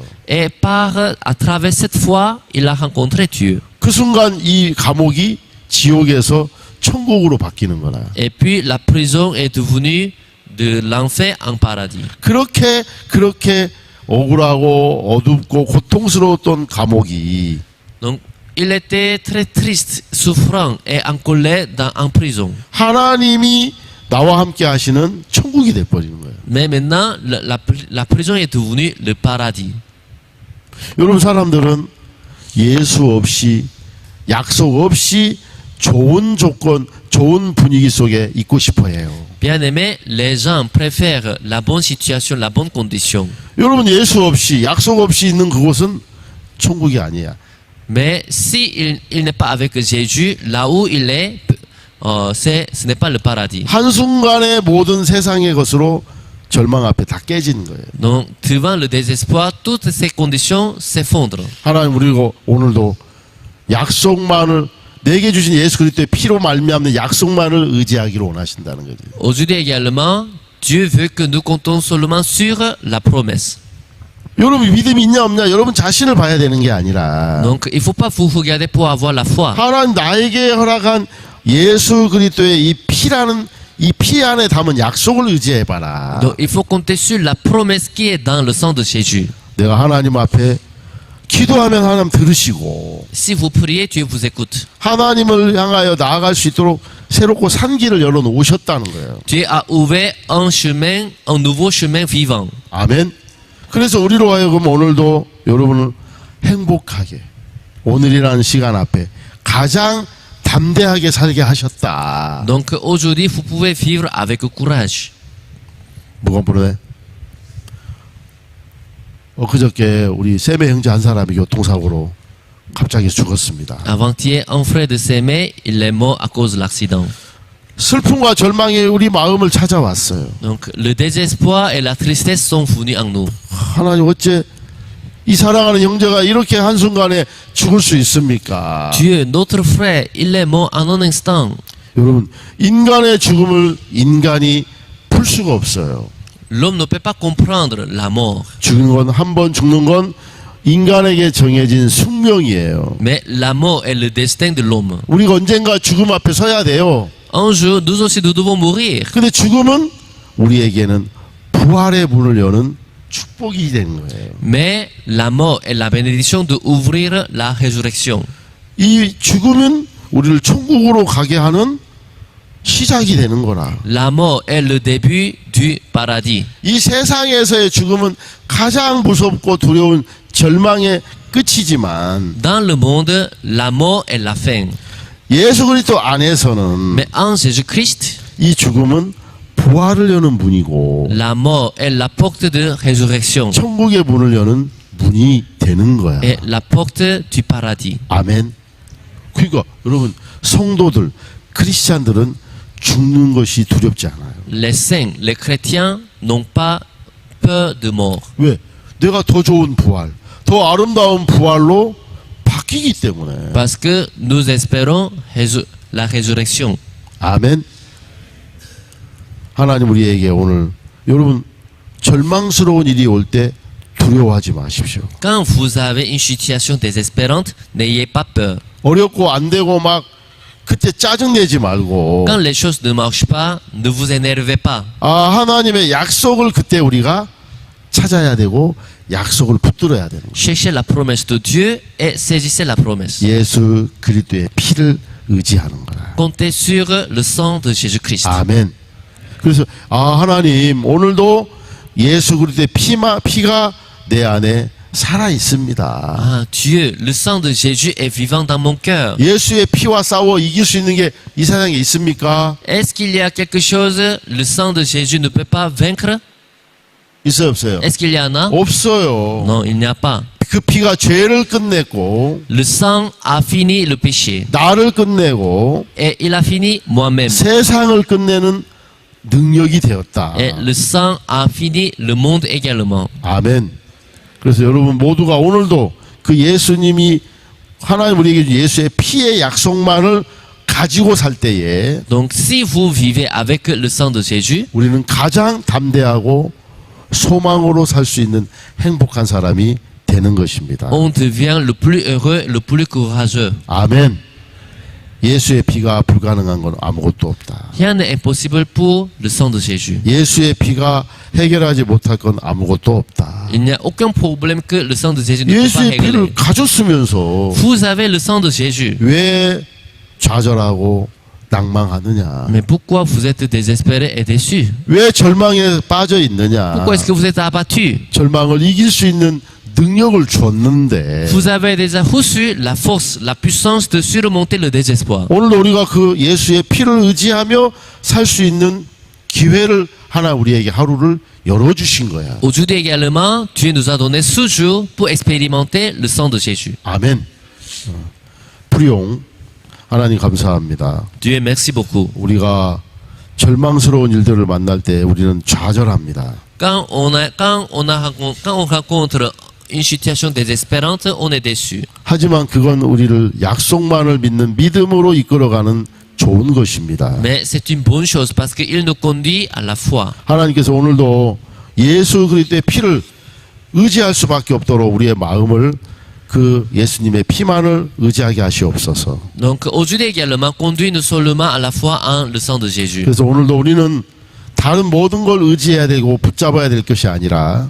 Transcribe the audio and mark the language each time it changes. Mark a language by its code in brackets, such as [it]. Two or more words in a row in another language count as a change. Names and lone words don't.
[fr] Et à travers cette foi, il a rencontré Dieu. [ko] 그 순간 이 감옥이 지옥에서 천국으로 바뀌는 거라. [fr] Et puis la prison est devenue de l'enfer en paradis. [ko] 그렇게 억울하고 어둡고 고통스러웠던 감옥이 [fr] Donc, il était très triste, souffrant et en colère en prison. [ko] 하나님이 나와 함께 하시는 천국이 돼버리는 거예요. [fr] Mais maintenant, la prison est devenue le paradis. [ko] 여러분 사람들은 예수 없이 약속 없이 좋은 조건, 좋은 분위기 속에 있고 싶어해요. [fr] Bien-aimés, les gens préfèrent la bonne situation, la bonne condition. [ko] 여러분 예수 없이 약속 없이 있는 그곳은 천국이 아니야. [fr] Mais si il n'est pas avec Jésus, là où il est, ce n'est pas le paradis. [ko] 한순간에 모든 세상의 것으로 절망 앞에 다 깨지는 거예요. [fr] Donc, devant le désespoir, toutes ces conditions s'effondrent. [ko] 하나님 우리가 오늘도 약속만을 내게 주신 예수 그리스도의 피로 말미암는 약속만을 의지하기를 원하신다는 거죠. [fr] Aujourd'hui également, Dieu veut que nous comptons seulement sur la promesse. [ko] 여러분 믿음이 있냐 없냐 여러분 자신을 봐야 되는 게 아니라 [fr] Donc, il ne faut pas vous regarder pour avoir la foi. [ko] 하나님 나에게 허락한 예수 그리스도의 이 피라는 이 피 안에 담은 약속을 의지해 봐라. [fr] Donc, il faut compter sur la promesse qui est dans le sang de Jésus. [ko] 내가 하나님 앞에 기도하면 하나님 들으시고 [fr] Si vous priez, Dieu vous écoute. [ko] 하나님을 향하여 나아갈 수 있도록 새롭고 산 길을 열어 놓으셨다는 거예요. [fr] Dieu a ouvert un chemin, un nouveau chemin vivant. [ko] 아멘. 그래서 우리로 하여금 오늘도 여러분을 행복하게 오늘이라는 시간 앞에 가장 담대하게 살게 하셨다. [fr] Donc aujourd'hui, vous pouvez vivre avec courage. [ko] 뭐가 부르네? 엊그저께 우리 세매 형제 한 사람이 교통사고로 갑자기 죽었습니다. [fr] Avant-hier, un frère de Sémé, il est mort à cause de l'accident. [ko] 슬픔과 절망이 우리 마음을 찾아왔어요. [fr] Donc le désespoir et la tristesse sont venus en nous. [ko] 하나님 어째 이 사랑하는 형제가 이렇게 한순간에 죽을 수 있습니까? [fr] Dieu, notre frère, il est mort en un instant. [ko] 여러분 인간의 죽음을 인간이 풀 수가 없어요. [fr] L'homme ne peut pas comprendre la mort. [ko] 죽는 건 한 번 죽는 건 인간에게 정해진 숙명이에요. [fr] Mais la mort est le destin de l'homme. [ko] 우리가 언젠가 죽음 앞에 서야 돼요. [fr] Un jour, nous aussi, nous devons mourir. [ko] 근데 죽음은 우리에게는 부활의 문을 여는 축복이 되는 거예요. [fr] Mais la mort est la bénédiction d'ouvrir la résurrection. [ko] 이 죽음은 우리를 천국으로 가게 하는 시작이 되는 거라. [fr] La mort est le début du paradis. [ko] 이 세상에서의 죽음은 가장 무섭고 두려운 절망의 끝이지만 [fr] Dans le monde, la mort est la fin. [ko] 예수 그리스도 안에서는 [fr] Mais en Jésus-Christ, [ko] 이 죽음은 부활을 여는 문이고 [fr] la mort est la porte de résurrection [ko] 천국의 문을 여는 문이 되는 거야. [fr] et la porte du paradis. [ko] 아멘. 그러니까 여러분 성도들 크리스찬들은 죽는 것이 두렵지 않아요. [fr] Les saints, les chrétiens n'ont pas peur de mort. [ko] 왜? 내가 더 좋은 부활, 더 아름다운 부활로 바뀌기 때문에. [fr] Parce que nous espérons la résurrection. [ko] 아멘. 하나님 우리에게 오늘 여러분 절망스러운 일이 올 때 두려워하지 마십시오. [fr] Quand vous avez une situation désespérante, n'ayez pas peur. [ko] 어렵고 안 되고 막 그때 짜증내지 말고 [fr] Quand les choses ne marchent pas, ne vous énervez pas. [ko] 하나님의 약속을 그때 우리가 찾아야 되고 약속을 붙들어야 되는 거예요. [fr] Cherchez la promesse de Dieu et saisissez la promesse. [ko] 예수 그리스도의 피를 의지하는 거야. [fr] Comptez sur le sang de Jésus-Christ. [ko] 아멘. 그래서 하나님 오늘도 예수 그리스도의 피가 내 안에 살아 있습니다. [fr] Ah, Dieu, le sang de Jésus est vivant dans mon cœur. [ko] 예수의 피와 싸워 이길 수 있는 게 이 세상에 있습니까? [fr] Est-ce qu'il y a quelque chose, le sang de Jésus ne peut pas vaincre? [ko] 있어요, 없어요? [fr] Est-ce qu'il y en a? [ko] 없어요. [fr] Non, il n'y a pas. [ko] 그 피가 죄를 끝냈고 [fr] Le sang a fini le péché. [ko] 나를 끝내고 [fr] Et il a fini moi-même. [ko] 세상을 끝내는 능력이 되었다. [fr] Et le sang a fini le monde également. [ko] 아멘. 그래서 여러분 모두가 오늘도 그 예수님이 하나님 우리에게 준 예수의 피의 약속만을 가지고 살 때에 [fr] Donc si vous vivez avec le sang de Jésus, [ko] 우리는 가장 담대하고 소망으로 살 수 있는 행복한 사람이 되는 것입니다. [fr] on devient le plus heureux, le plus courageux. [ko] 아멘. 예수의 피가 불가능한 건 아무것도 없다. [fr] Rien n'est impossible pour le sang de Jésus. [ko] 예수의 피가 해결하지 못할 건 아무것도 없다. [fr] Il n'y a aucun problème que le sang de Jésus ne peut pas [ko] 예수의 피를 [fr] régler. [ko] 가졌으면서 [fr] Vous avez le sang de Jésus. [ko] 왜 좌절하고 낭망하느냐? [fr] Mais pourquoi vous êtes désespérés et déçus? [ko] 왜 절망에 빠져 있느냐? [fr] Pourquoi est-ce que vous êtes abattus? [ko] 절망을 이길 수 있는 능력을 줬는데 [fr] Vous avez déjà reçu la force, la puissance de surmonter le désespoir. [ko] 오늘도 우리가 그 예수의 피를 의지하며 살 수 있는 기회를 하나 우리에게 하루를 열어주신 거야. [fr] Aujourd'hui également, Dieu nous a donné ce jour pour expérimenter le sang de Jésus. [ko] 아멘. 프리용 하나님 감사합니다. [fr] Dieu merci beaucoup. [ko] 우리가 절망스러운 일들을 만날 때 우리는 좌절합니다. [fr] Quand on rencontre une situation désespérante, on est déçu. [ko] 하지만 그건 우리를 약속만을 믿는 믿음으로 이끌어가는 좋은 것입니다. [fr] Mais c'est une bonne chose parce qu'il nous conduit à la foi. [ko] 하나님께서 오늘도 예수 그리스도의 피를 의지할 수밖에 없도록 우리의 마음을 그 예수님의 피만을 의지하게 하시옵소서. [fr] Donc aujourd'hui également, conduit-nous seulement à la foi en le sang de Jésus. [ko] 그래서 오늘도 우리는 다른 모든 걸 의지해야 되고 붙잡아야 될 것이 아니라